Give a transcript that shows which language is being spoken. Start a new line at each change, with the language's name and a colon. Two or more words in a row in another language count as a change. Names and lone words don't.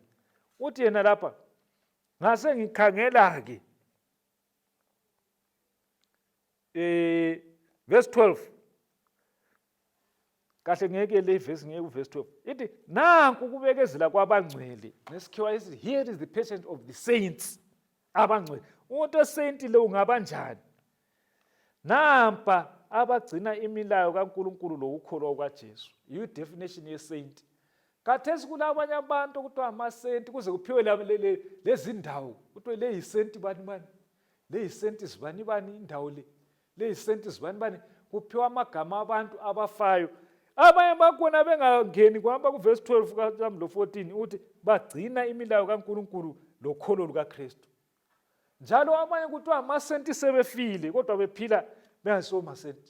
North Ndebele: Uthi yena lapha, ngase ngikhangela ke verse 12, kahle ngeke le verse ngeke uverse 12. Ithi nanku ukubekezela kwabangcwele. Nesikhiwa isithi
English: here is the patience of the saints.
North Ndebele: Abangcwele. Umuntu osaint le ungabanjani? Nampa abagcina imilayo kaNkulunkulu lokukholwa kukaJesu. Yiyo definition ye-saint. Khathesi kulabanye abantu okuthiwa ama-saint kuze kuphiwe lezi ndawo. Kuthiwe le yi-saint bani bani. Le yi-saint zibani bani indawo le. Le yi-saint zibani bani. kuphiwa amagama abantu abafayo. Abanye bakhona bengangeni kuhamba kuverse 12 kaIsAMBULO 14 uthi bagcina imilayo kaNkulunkulu lokholo lukaKristu. Njalo abanye kuthiwa amasenti sebefile kodwa bephila bengaso masenti.